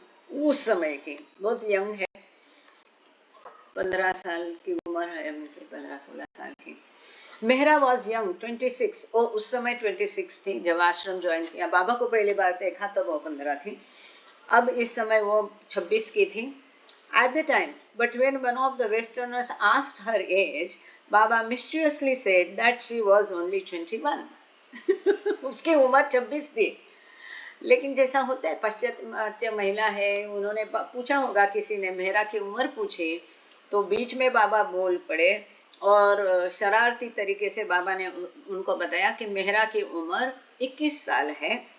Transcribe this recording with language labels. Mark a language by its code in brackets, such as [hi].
[hi] उस समय की, बहुत यंग है, 15 साल की उम्र है उनकी, 15-16 साल की। [en] Mehra was young, [hi] 26। वो उस समय 26 थी जब आश्रम ज्वाइन किया। बाबा को पहली बार देखा तब वो 15 थी, अब इस समय वो 26 की थी। [en] At the time, but when one of the Westerners asked her age, Baba mischievously said that she was only 21. [hi] उसकी उम्र 26 थी। लेकिन जैसा होता है, पाश्चात्य महिला है, उन्होंने पूछा होगा, किसी ने मेहरा की उम्र पूछी तो बीच में बाबा बोल पड़े और शरारती तरीके से बाबा ने उनको बताया कि मेहरा की उम्र 21 साल है।